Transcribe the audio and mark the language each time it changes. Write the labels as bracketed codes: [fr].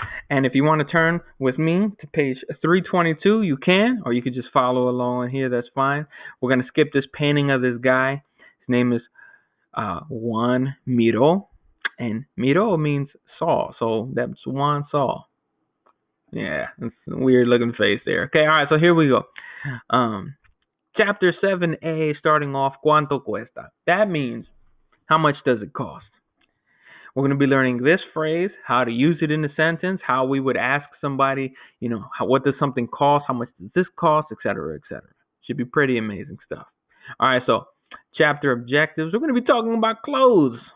[en] And if you want to turn with me to page 322, you can, or you could just follow along here. That's fine. We're going to skip this painting of this guy. His name is Juan Miro, and Miro means saw, so that's Juan saw. Yeah, it's a weird looking face there. Okay, all right, so here we go. Chapter 7a, starting off, [es] ¿cuánto cuesta? [en] That means, how much does it cost? We're going to be learning this phrase, how to use it in a sentence, how we would ask somebody, what does something cost, how much does this cost, etc., etc. Should be pretty amazing stuff. All right, so chapter objectives. We're going to be talking about clothes.